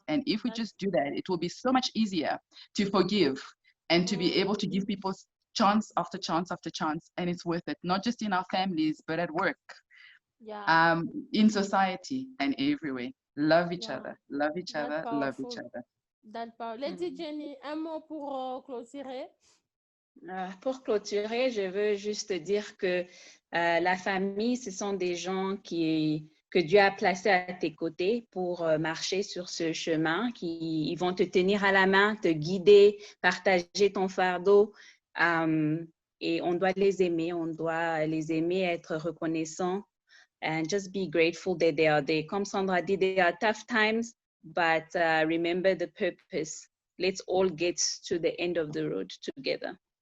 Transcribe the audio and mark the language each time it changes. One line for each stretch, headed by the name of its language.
English: And if we just do that, it will be so much easier to forgive and to be able to give people chance after chance after chance. And it's worth it, not just in our families, but at work. Yeah. In society and everywhere. Love each Yeah. other, love each That's other, love each powerful. other. That's powerful.
French: Lady Jenny, un mot pour clôturer. Pour clôturer, je veux juste dire que la famille, ce sont des gens que Dieu a placés à tes côtés pour marcher sur ce chemin, ils vont te tenir à la main, te guider, partager ton fardeau. Et on doit les aimer, être reconnaissants.
English: And just be grateful that they are there.
French: Comme Sandra dit,
English: they are tough times, but remember the purpose. Let's all get to the end of the road together.